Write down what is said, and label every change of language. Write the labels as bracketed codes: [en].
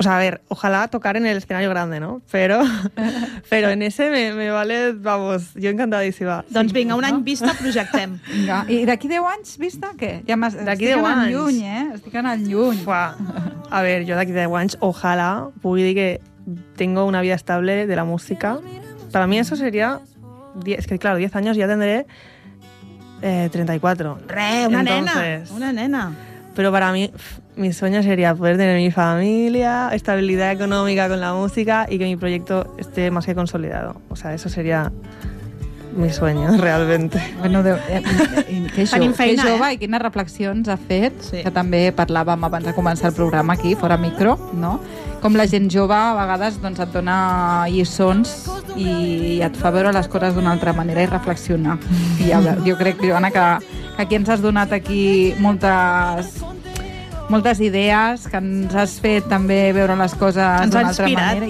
[es] O sea, a ver, ojalà tocar en el escenario grande, no? Però en ese me vale, vamos, [ca] jo encantadíssima. Doncs vinga, un any vista, projectem. Vinga. I d'aquí 10 anys vista, què? Ja d'aquí 10 anys. Estic anant lluny, eh? A ver, jo d'aquí 10 anys, ojalà pugui dir que [es] tengo una vida estable de la música. [ca] Per a mi eso seria... [es] Es que, claro, 10 años ya tendré 34. ¡Re, una Entonces, nena! Una nena. Pero para mí, mi sueño sería poder tener mi familia, estabilidad económica con la música y que mi proyecto esté más que consolidado. O sea, eso sería mi sueño, realmente. [ca] Bueno, que jove, i quines reflexions ha fet, sí. Que també parlàvem abans de començar el programa aquí, fora micro, no? Com la gent jove a vegades doncs, et dona lliçons i et fa veure les coses d'una altra manera i reflexionar. I jo crec, Joana, que aquí ens has donat aquí moltes idees, que ens has fet també veure les coses d'una altra manera.